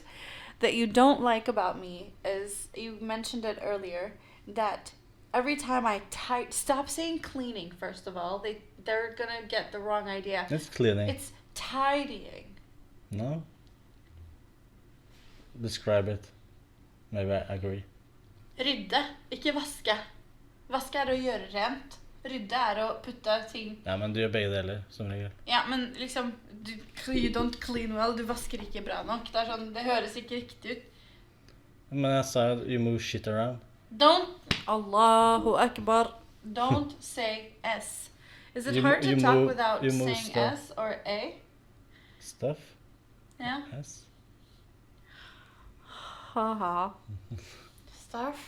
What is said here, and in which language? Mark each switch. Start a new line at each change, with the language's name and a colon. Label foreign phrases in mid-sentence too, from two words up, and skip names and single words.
English: That you don't like about me is, you mentioned it earlier, that every time I stop saying cleaning, first of all. They're gonna get the wrong idea. It's cleaning. It's tidying. No? Describe it. Maybe I agree.
Norwegian: Rydde, ikke vaske. Vaske er å gjøre rent. Rydde er å putte ting. Ja, men du gjør begge deler, som regel. Ja, men liksom,
English: you don't clean well,
Norwegian: du vasker ikke bra nok. Det er sånn, det høres ikke riktig ut. Men jeg sa jo,
English: you move shit around. Don't,
Arabic: الله أكبر,
English: don't say S. Is it hard to talk without saying stuff. S or A? Stuff? Yeah. Yes. Haha. Stuff?